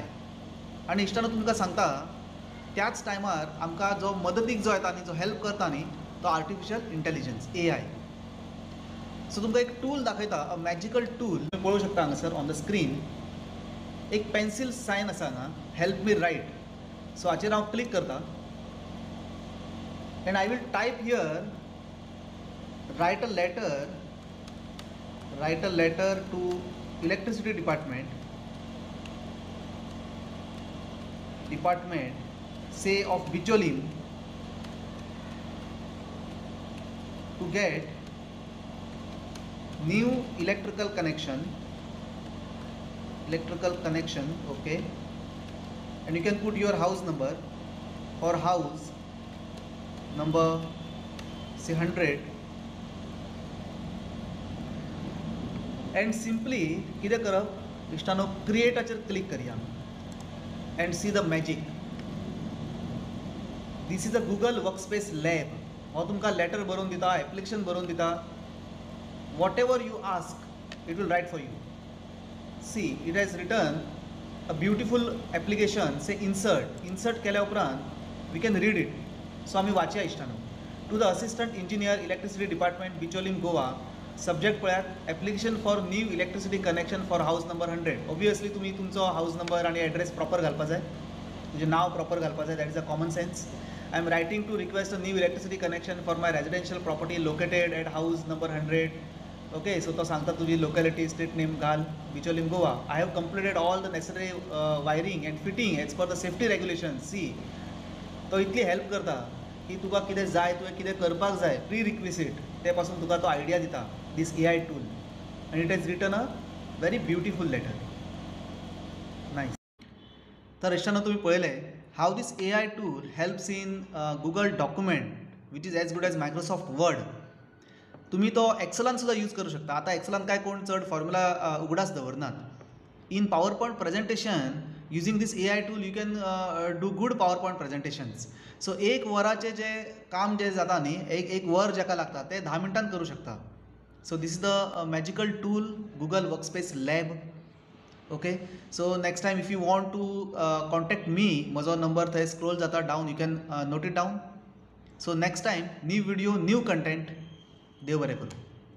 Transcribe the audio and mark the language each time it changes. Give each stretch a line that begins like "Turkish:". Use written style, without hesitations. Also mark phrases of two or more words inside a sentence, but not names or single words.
Konkani: आनी इश्टानो तुमकां सांगता त्याच टायमार आमकां जो मदतीक जो येता न्ही, जो हेल्प करता न्ही, तो
English: artificial intelligence
Konkani: AI. सो तुमकां एक टूल दाखयता,
English: a magical tool.
Konkani: तुम्ही पळोवंक शकता हांगासर
English: on the screen
Konkani: एक
English: pencil sign
Konkani: आसा हांगा,
English: help me write.
Konkani: सो हाचेर हांव क्लिक करता
English: and I will type here, write a letter to electricity department say of Bicholim to get new electrical connection, okay, and you can put your house number or house number say 100 and simply
Konkani: कितें करप इश्टानो, क्रिएटाचेर क्लिक करया
English: and see the magic. This is a Google Workspace Lab.
Konkani: हो तुमकां लेटर बरोवन दिता, एप्लिकेशन बरोवन दिता.
English: Whatever you ask, it will write for you. See, it has written a beautiful application, say insert
Konkani: केल्या उपरांत
English: we can read it.
Konkani: सो आमी वाचया इश्टानो.
English: to the assistant engineer electricity department Bicholim Goa. subject पळयात, application for new electricity connection for house number 100.
Konkani: ऑब्वियसली तुम्ही तुमचो
English: house number
Konkani: आणि
English: address proper
Konkani: घालपा जाय, तुजें नाव प्रॉपर घालपा जाय.
English: That is a common sense. I am writing to request a new electricity connection for my residential property located at house number 100.
Konkani: ओके, सो तो सांगता तुजी लोकेलिटी,
English: state name
Konkani: घाल, बिचोलीम गोवा.
English: I have completed all the necessary wiring and fitting as per the safety regulation.
Konkani: सी, तो इतली हेल्प करता की तुका कितें जाय, तुवें कितें करपाक जाय, प्री रिक्विसीट ते पासून तुका तो आयडिया दिता.
English: This AI tool आनी it is written a very beautiful letter. नायस.
Konkani: तर इश्टानो, तुम्ही पळयलें
English: how this AI tool helps in Google document which is as good as Microsoft Word.
Konkani: तुम्ही तो एक्सलान सुद्धा यूज करू शकता. आता एक्सलान काय कोण चड फॉर्म्युला उगडास दवरनात.
English: In PowerPoint presentation using this AI tool you can do good PowerPoint presentations.
Konkani: सो एक वराचें जे काम जे जाता न्ही, एक वर जाका लागता ते 10 मिनटान करू शकता.
English: So this is the magical tool Google Workspace Lab. Okay, so next time if you want to contact me,
Konkani: म्हजो नंबर थंय स्क्रोल जाता डावन,
English: you can note it down. So next time new video, new content.
Konkani: देव बरें करूं.